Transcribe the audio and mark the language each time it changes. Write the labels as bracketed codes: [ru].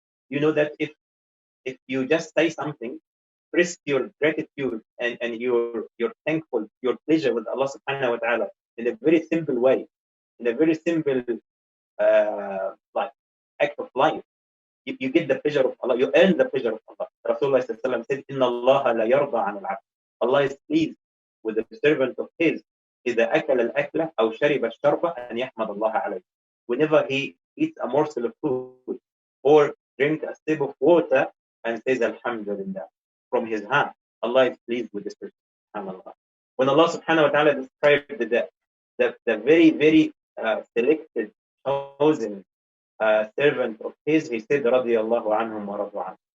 [en] You know that if you just say something, express your gratitude and your thankful, your pleasure with Allah subhanahu wa ta'ala in a very simple way, in a very simple like act of life. You get the pleasure of Allah, you earn the pleasure of Allah. Rasulullah said, [ar] Inna Allah la yarda an al-abd. [en] Allah is pleased with the servant of his. [ar] إذا أكل الأكلة أو شرب الشربة أن يحمد الله عليه. [en] Whenever he eats a morsel of food or drink a sip of water and says Alhamdulillah from his hand, Allah is pleased with this person. SubhanAllah. When Allah subhanahu wa ta'ala described the very, very selected, chosen servant of his, he said, [ar] radiyallahu anhum wa radu anhum.